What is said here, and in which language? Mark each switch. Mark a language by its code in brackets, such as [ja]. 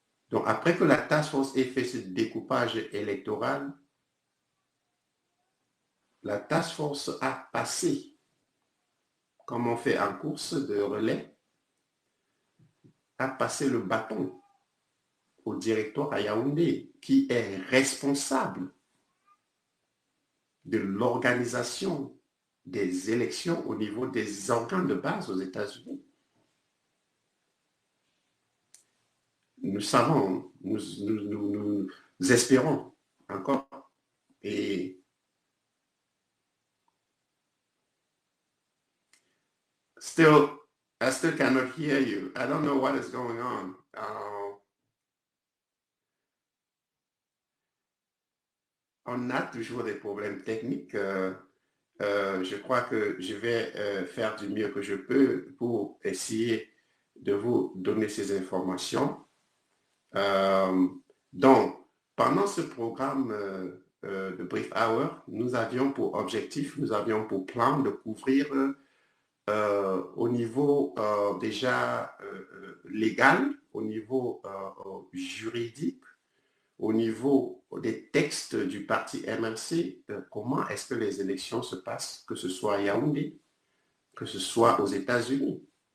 [fr] Donc après que la task force ait fait ce découpage électoral, la task force a passé, comme on fait en course de relais, a passé le bâton au directoire à Yaoundé, qui est responsable de l'organisation des élections au niveau des organes de base aux États-Unis. Nous savons, nous espérons encore. Et [en] I still cannot hear you. I don't know what is going on. [fr] On a toujours des problèmes techniques. Je crois que je vais faire du mieux que je peux pour essayer de vous donner ces informations. Donc, pendant ce programme de Brief Hour, nous avions pour objectif, nous avions pour plan de couvrir au niveau déjà légal, au niveau juridique, au niveau des textes du parti MRC, comment est-ce que les élections se passent, que ce soit à Yaoundé, que ce soit aux États-Unis.